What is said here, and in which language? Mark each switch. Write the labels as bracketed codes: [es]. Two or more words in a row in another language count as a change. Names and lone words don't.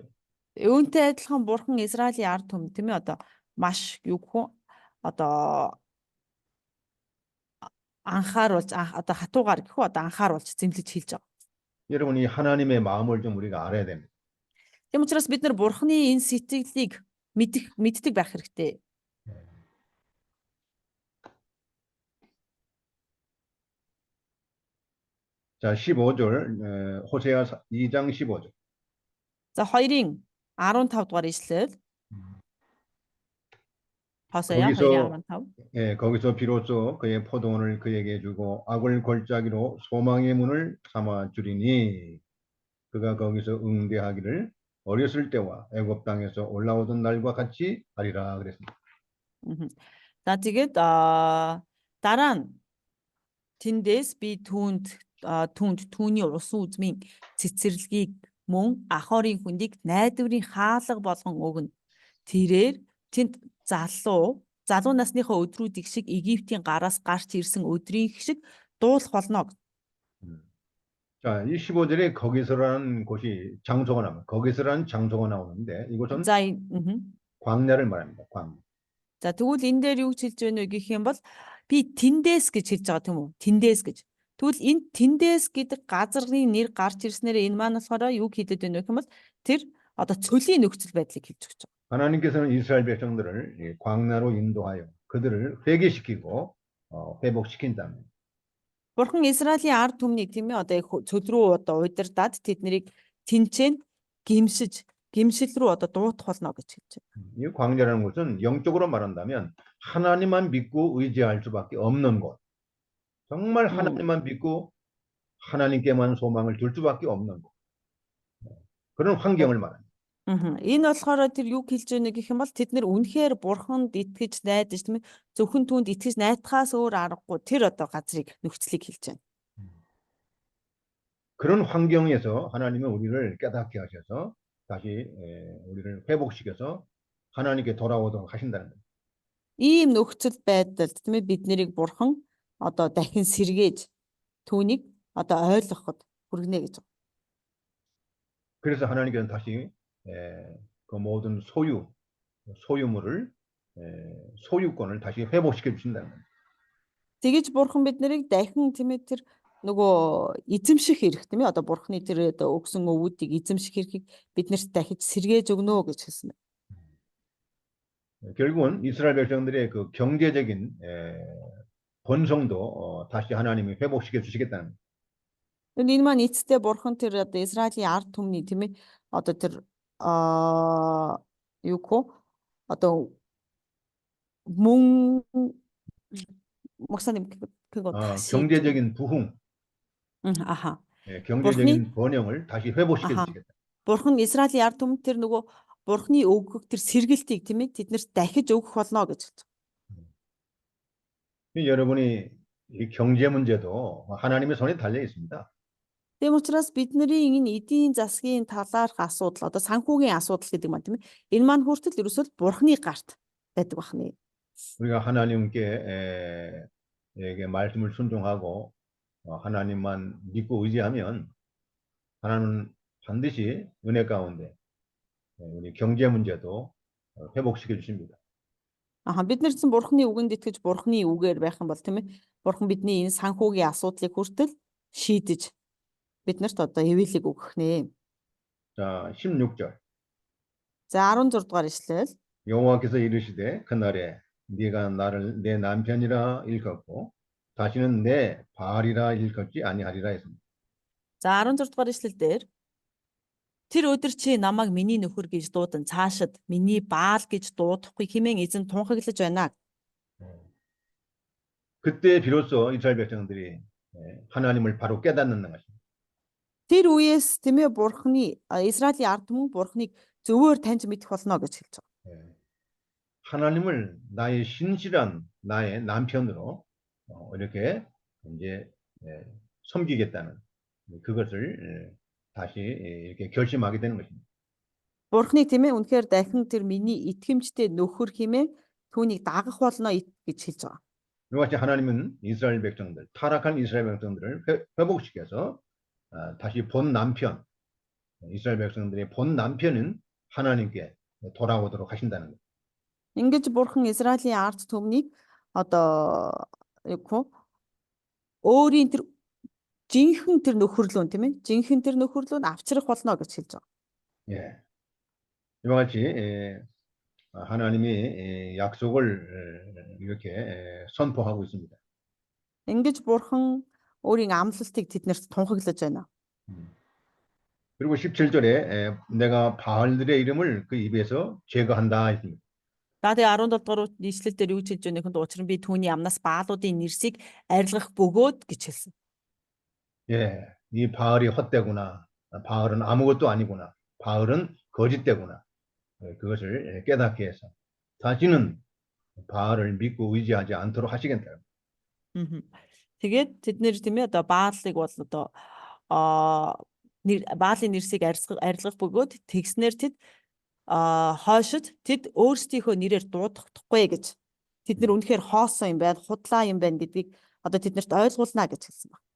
[mn] Үүнтэй адилхан бурхан Израилийн ард түмэнд тийм ээ одоо маш юу гэх вэ? Одоо анхааруулж одоо хатуугаар гэх үү одоо анхааруулж зэмлэж хэлж байгаа. [ko] 여러분 이 하나님의 마음을 좀 우리가 알아야 됩니다. [mn] Тийм учраас бид нар бурханы энэ сэтгэлийг мэддэг байх хэрэгтэй. [ko] 자, 15절 호세아 2장 15절. [mn] За 2-ын 15-р ишлэл. Хосея 2-ын 15. [ko] 거기서 비로소 그의 포도원을 그에게 주고 악을 골짜기로 소망의 문을 삼아 주리니 그가 거기서 응대하기를 어렸을 때와 애굽 땅에서 올라오던 날과 같이 하리라 그랬습니다. [mn] За тэгээд дараа нь тэндээс би түүнд түүний усан үзмийн цэцэрлэгийг мөн Ахорын хүндийг найдварын хаалга болгон өгнө. Тэрээр тэнд залуу насныхаа өдрүүдийг шиг Египтийн гараас гарч ирсэн өдрийн шиг дуулах болно. [ko] 자, 이 15절에 거기서라는 곳이 장소가 나옵니다. 거기서라는 장소가 나오는데 이곳은 광야를 말합니다. 광야. [mn] За тэгвэл энэ дээр юу хэлж байна вэ гэх юм бол би тэндээс гэж хэлж байгаа тийм үү? Тэндээс гэж. Тэгвэл энэ тэндээс гэдэг газрын нэр гарч ирснээр энэ маань болохоор юу хэлээд байна вэ гэх юм бол тэр одоо цөлийн нөхцөл байдлыг хэлж өгч байгаа. [ko] 하나님께서는 이스라엘 백성들을 광야로 인도하여 그들을 회개시키고 회복시킨다면 [mn] Бурхан Израилийн ард түмнийг тийм ээ одоо цөл рүү одоо удирдаад тэднийг тэнцэн гимшил рүү одоо дуутах болно гэж хэлж байна. [ko] 이 광야라는 것은 영적으로 말한다면 하나님만 믿고 의지할 수밖에 없는 곳. 정말 하나님만 믿고 하나님께만 소망을 둘 수밖에 없는 곳. 그런 환경을 말합니다. [mn] Энэ болохоор тэр юу хэлж байна гэх юм бол тэд нэр үнэхээр бурханд итгэж найдаж тийм ээ зөвхөн түүнд итгэж найдахаас өөр аргагүй тэр одоо газрыг нөхцөлийг хэлж байна. [ko] 그런 환경에서 하나님은 우리를 깨닫게 하셔서 다시 우리를 회복시켜서 하나님께 돌아오도록 하신다는 거예요. [mn] Ийм нөхцөл байдалд тийм ээ бид нарыг бурхан одоо дахин сэргээж түүнийг одоо ойлгоход хүргэнэ гэж байна. [ko] 그래서 하나님께서는 다시 그 모든 소유물을 소유권을 다시 회복시켜 주신다는 거예요. [mn] Тэгэж бурхан бид нарыг дахин тийм ээ тэр нөгөө эзэмших хэрэг тийм ээ одоо бурханы тэр одоо өгсөн өвүүдийг эзэмших хэрэгийг биднэрт дахиж сэргээж өгнө гэж хэлсэн байна. [ko] 결국은 이스라엘 백성들의 그 경제적인 번성도 다시 하나님이 회복시켜 주시겠다는 거예요. [mn] Тэгвэл энэ маань эцэстээ бурхан тэр одоо Израилийн ард түмний тийм ээ одоо тэр юу гэх одоо мөн [ko] 목사님 그거 다시 좀 경제적인 부흥, 아하. 경제적인 번영을 다시 회복시켜 아하. 주시겠다. [mn] Бурхан Израилийн ард түмэнд тэр нөгөө бурханы өгөх тэр сэргэлтийг тийм ээ тэднэрт дахиж өгөх болно гэж хэлж байна. [ko] 여러분이 이 경제 문제도 하나님의 손에 달려 있습니다. [mn] Тийм учраас бидний энэ эдийн засгийн талаарх асуудал одоо санхүүгийн асуудал гэдэг маань тийм ээ энэ маань хүртэл ерөөсөө бурханы гарт байдаг бахны. [ko] 우리가 하나님께 에게 말씀을 순종하고 하나님만 믿고 의지하면 하나님은 반드시 은혜 가운데 우리 경제 문제도 회복시켜 주십니다. [mn] Бид нар чинь бурханы үгэнд итгэж бурханы үгээр байх юм бол тийм ээ бурхан бидний энэ санхүүгийн асуудлыг хүртэл шийдэж биднэрт одоо эвэлэг өгөх нэ. [ko] 자, 16절. [mn] За 16 дугаар ишлэл. [ko] 여호와께서 이르시되 그날에 네가 나를 내 남편이라 일컫고 다시는 내 바알이라 일컫지 아니하리라 했습니다. [mn] За 16 дугаар ишлэл дээр тэр өдөр чи намайг миний нөхөр гэж дуудан цаашид миний баал гэж дуудахгүй хэмээн эзэн тунхаглаж байна. [ko] 그때 비로소 이스라엘 백성들이 하나님을 바로 깨닫는 것입니다. [mn] Тэр үеэс тийм ээ бурханы Израилийн ард түмэн бурханыг зөвөр таньж мэдэх болно гэж хэлж байгаа. [ko] 하나님을 나의 신실한 나의 남편으로 이렇게 이제 섬기겠다는 그것을 다시 이렇게 결심하게 되는 것입니다. [mn] Бурханыг тийм ээ үнэхээр дахин тэр миний итгэмжтэй нөхөр хэмээн түүнийг дагах болно гэж хэлж байгаа. [ko] 이와 같이 하나님은 이스라엘 백성들, 타락한 이스라엘 백성들을 회복시켜서 다시 본 남편, 이스라엘 백성들의 본 남편은 하나님께 돌아오도록 하신다는 거예요. [mn] Ингэж бурхан Израилийн ард түмнийг одоо өөрийн тэр жинхэнэ тэр нөхөрлөө тийм ээ жинхэнэ тэр нөхөрлөө авчрах болно гэж хэлж байгаа. [ko] 예. 이와 같이 하나님이 약속을 이렇게 선포하고 있습니다. [mn] Ингэж бурхан өөрийн амлалтыг тэднэрт тунхаглаж байна. [ko] 그리고 17절에 내가 바알들의 이름을 그 입에서 제거한다 했습니다. [mn] Даады 17 дугаар ишлэл дээр юу гэж хэлж байгааг нь учир нь би түүний амнаас баалуудын нэрсийг арилгах бөгөөд гэж хэлсэн. [ko] 예, 이 바알이 헛되구나. 바알은 아무것도 아니구나. 바알은 거짓되구나. 그것을 깨닫게 해서 다시는 바알을 믿고 의지하지 않도록 하시겠다. [mn] Тэгээд тэд нэр тийм ээ одоо баалыг бол одоо баалын нэрсийг арилгах бөгөөд тэгснээр тэд хойшид тэд өөрсдийнхөө нэрээр дуудахгүй гэж тэд нар үнэхээр хоосон юм байна, худлаа юм байна гэдгийг одоо тэднэрт ойлгуулна гэж хэлсэн байна.